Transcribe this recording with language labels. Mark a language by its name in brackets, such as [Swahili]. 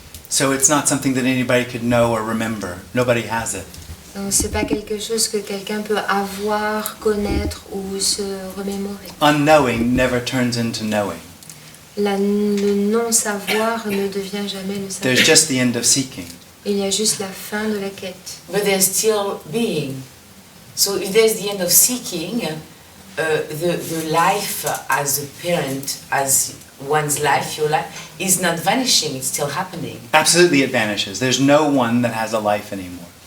[English] So it's not something that anybody could know or remember. Nobody has it. [French] Donc c'est pas quelque chose que quelqu'un peut avoir, connaître ou se remémorer. [English] Unknowing never turns into knowing. [French] Le non-savoir ne devient jamais le [English] There's [French] savoir. [English] just the end of seeking. [French] Il y a juste la fin de la quête. [English] But there's still being. So if there's the end of seeking, the life as a parent, as one's life, your life, is not vanishing, it's still happening. Absolutely it vanishes. There's no one that has a life anymore.